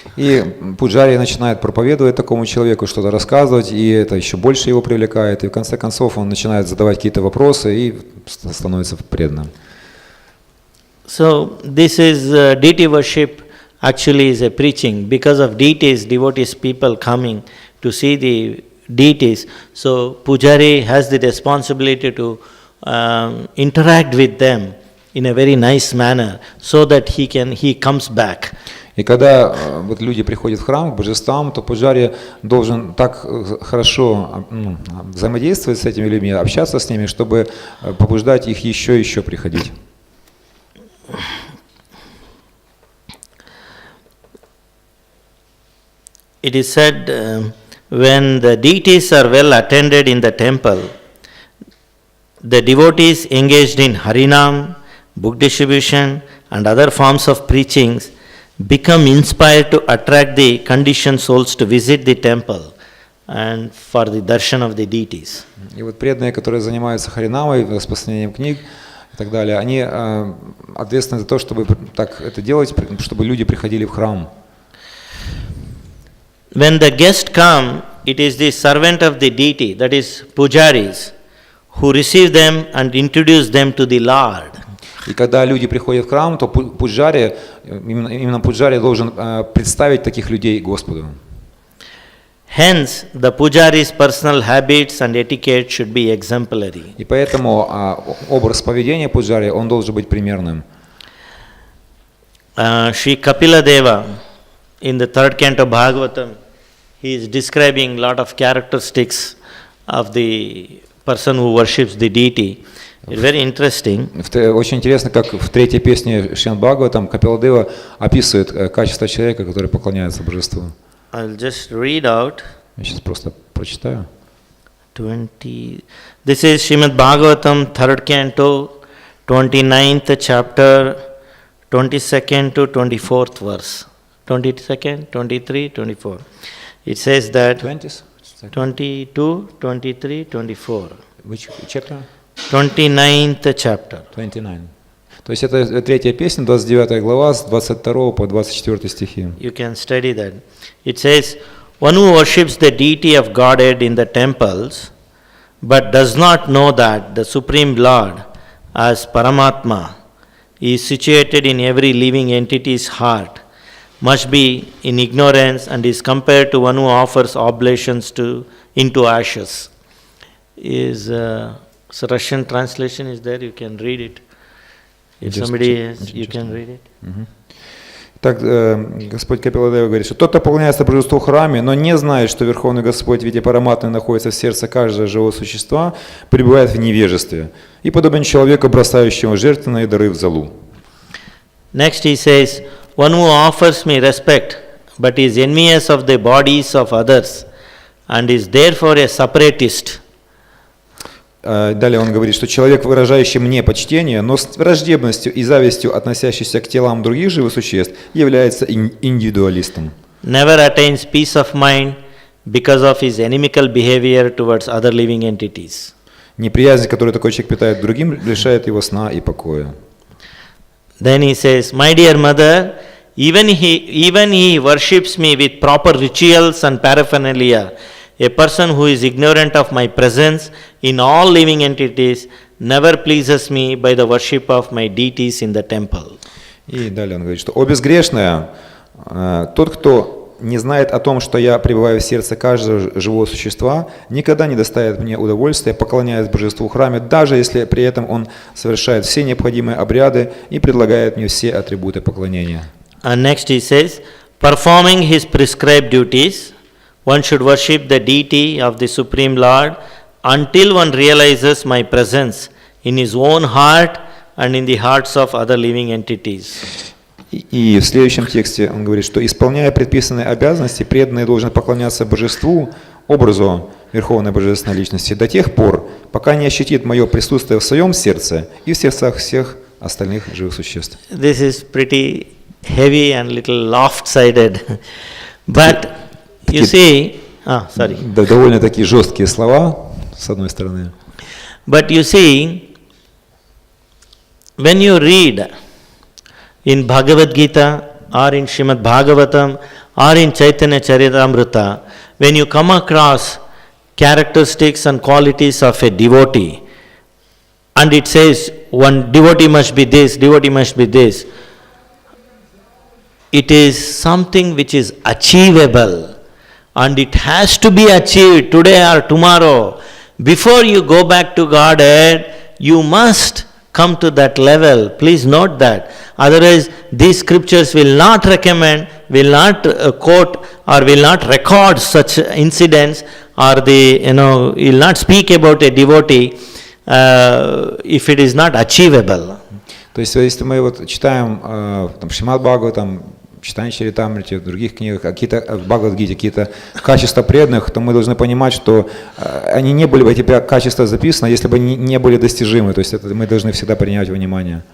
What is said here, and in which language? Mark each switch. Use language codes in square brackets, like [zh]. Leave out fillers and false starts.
[ru] И пуджари начинает проповедовать такому человеку, что-то рассказывать, и это еще больше его привлекает, и в конце концов он начинает задавать какие-то вопросы и становится преданным. [en] So this is deity worship actually is a preaching. Because of deities, devotees, people coming to see the deities, so pujari has the responsibility to interact with them in a very nice manner, so that he comes back. [ru] И когда вот люди приходят в храм к божествам, то пуджари должен так хорошо взаимодействовать с этими людьми, общаться с ними, чтобы побуждать их еще и еще приходить. [en] It is said when the deities are well attended in the temple, the devotees engaged in harinam, book distribution, and other forms of preachings become inspired to attract the conditioned souls to visit the temple and for the darshan of the deities. [ru] И вот преданные, которые занимаются харинамой, распространением книг и так далее, они ответственны за то, чтобы так это делать, чтобы люди приходили в храм. [en] When the guests come, it is the servant of the deity, that is pujaris, who receive them and introduce them to the Lord. [ru] И когда люди приходят в храм, то пуджари, именно пуджари должен представить таких людей Господу. [en] Hence, the pujari's personal habits and etiquette should be exemplary. [ru] И поэтому образ поведения пуджари, он должен быть примерным. [en] Sri Kapila Deva, in the third canto Bhagavatam, he is describing a lot of characteristics of the person who worships the deity. It's very interesting. [ru] Очень интересно, как в третьей песне Шримад Бхагаватам Капиладева описывает качество человека, который поклоняется божеству. [en] I'll just read out. [ru] Я сейчас просто прочитаю. [en] 20. This is Srimad Bhagavatam, 3rd canto, 29th chapter, 22nd to 24th verse. 22nd, 23, 24. It says that 22, 23, 24. Which chapter? 29th chapter. 29. [ru] То есть это третья песня, 29 глава, с 22 по 24 стихи. [en] You can study that. It says, one who worships the deity of Godhead in the temples, but does not know that the Supreme Lord, as Paramatma, is situated in every living entity's heart, must be in ignorance and is compared to one who offers oblations into ashes. So Russian translation is there, you can read it. If somebody has, you can read it. [ru] Так, Господь Капиладева говорит, что тот, кто поклоняется божеству в храме, но не знает, что Верховный Господь в виде Параматмы находится в сердце каждого живого существа, пребывает в невежестве и подобен человеку, бросающему жертвенные дары в золу. [en] Next he says, one who offers me respect, but is envious of the bodies of others, and is therefore a separatist. [ru] Далее он говорит, что человек, выражающий мне почтение, но с враждебностью и завистью относящийся к телам других живых существ, является индивидуалистом. [en] Never attains peace of mind, because of his inimical behavior towards other living entities. [ru] Неприязнь, которую такой человек питает к другим, лишает его сна и покоя. [en] Then he says, my dear mother, even he worships me with proper rituals and paraphernalia. A person who is ignorant of my presence in all living entities never pleases me by the worship of my deities in the temple. [ru] И далее он говорит, что «О безгрешная, тот, кто не знает о том, что я пребываю в сердце каждого живого существа, никогда не доставит мне удовольствия, поклоняясь божеству в храме, даже если при этом он совершает все необходимые обряды и предлагает мне все атрибуты поклонения». [en] And next he says, performing his prescribed duties, one should worship the deity of the Supreme Lord until one realizes my presence in his own heart and in the hearts of other living entities. [ru] И в следующем тексте он говорит, что исполняя предписанные обязанности, преданные должны поклоняться божеству, образу Верховной Божественной Личности до тех пор, пока не ощутит мое присутствие в своем сердце и в сердцах всех остальных живых существ. [en] This is pretty heavy and little lopsided, but you see, sorry. [ru] Довольно такие жесткие слова, с одной стороны. [en] But you see, when you read in Bhagavad Gita or in Srimad Bhagavatam or in Chaitanya Charitamrita, when you come across characteristics and qualities of a devotee, and it says one devotee must be this, devotee must be this, it is something which is achievable and it has to be achieved today or tomorrow. Before you go back to Godhead, you must come to that level. Please note that. Otherwise, these scriptures will not recommend, will not quote or will not record such incidents, or will not speak about a devotee if it is not achievable. [ru] То есть, если мы вот читаем там, Шримад Бхагаватам, читаем Чаритамрити, в других книгах, в Бхагавад-гите какие-то качества преданных, то мы должны понимать, что они не были бы, эти качества записаны, если бы не были достижимы. То есть это мы должны всегда принять во внимание.